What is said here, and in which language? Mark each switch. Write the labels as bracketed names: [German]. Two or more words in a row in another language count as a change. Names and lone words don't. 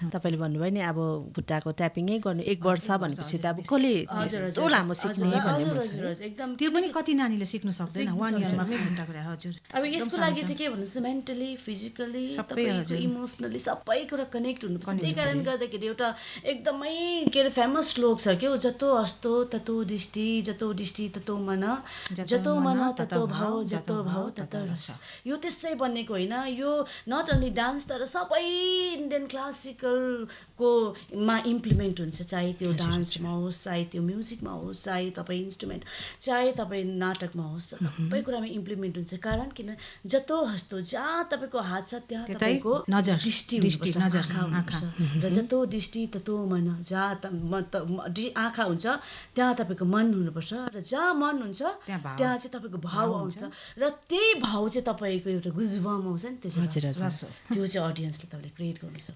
[Nepali] तपाईँले भन्नुभयो नि अब खुट्टाको ट्यापिङै गर्नु 1 वर्ष भनेपछि त अब कसले यस्तो लामो सिक्ने एकदम, त्यो पनि कति नानीले सिक्नु सक्दैन 1 इयरमा पनि खुट्टा कुरा। हजुर अब यसको लागि चाहिँ के भन्नुहोस्, [English] mentally physically [Nepali] तपाईँको इमोसनली सबै कुरा कनेक्ट हुनुपर्छ। त्यही कारण गर्दाखेरि एउटा एकदमै के अरे फेमस श्लोक छ क्या, [Sanskrit] जतो हस्तो ततो दृष्टि, जतो दृष्टि ततो मन, जतो मन ततो भाव, जतो भाव ततो रस। [Nepali] यो त्यसै बनेको होइन, यो [English] not only dance [Nepali] तर सबै [English] Indian classical [Nepali] मा इम्प्लिमेन्ट हुन्छ, चाहे त्यो डान्समा होस्, चाहे त्यो म्युजिकमा होस्, चाहे तपाईँ इन्स्ट्रुमेन्ट, चाहे तपाईँ नाटकमा होस्, सबै कुरामा इम्प्लिमेन्ट हुन्छ। कारण किन [Sanskrit] जतो हस्तो [Nepali] जहाँ तपाईँको हात छ त्यहाँ तपाईँको दृष्टि आँखा र [Sanskrit] जतो दृष्टि ततो मन, [Nepali] जहाँ आँखा हुन्छ त्यहाँ तपाईँको मन हुनुपर्छ र जहाँ मन हुन्छ त्यहाँ चाहिँ तपाईँको भाव आउँछ र त्यही भाव चाहिँ तपाईँको एउटा गुजबम आउँछ नि, त्यो चाहिँ अडियन्सले तपाईँले क्रिएट गर्नु सक्छ।